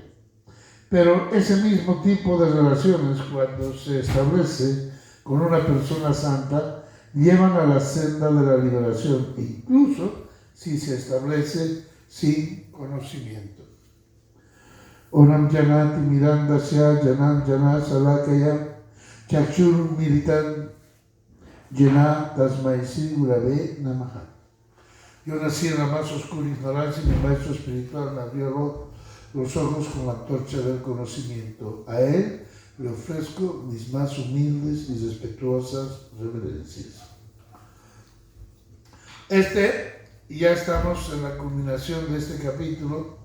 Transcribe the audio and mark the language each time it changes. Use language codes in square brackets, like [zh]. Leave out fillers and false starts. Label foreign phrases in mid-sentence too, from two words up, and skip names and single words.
[es] Pero ese mismo tipo de relaciones, cuando se establece con una persona santa, llevan a la senda de la liberación, incluso si se establece sin conocimiento. [sa] ॐ अज्ञानतिमिरान्धस्य ज्ञानाञ्जनशलाकया चक्षुरुन्मीलितं येन तस्मै श्रीगुरवे नमः. [es] Yo nací en la más oscura ignorancia y mi maestro espiritual me abrió los ojos con la antorcha del conocimiento. A él le ofrezco mis más humildes y respetuosas reverencias. Ya estamos en la culminación de este capítulo.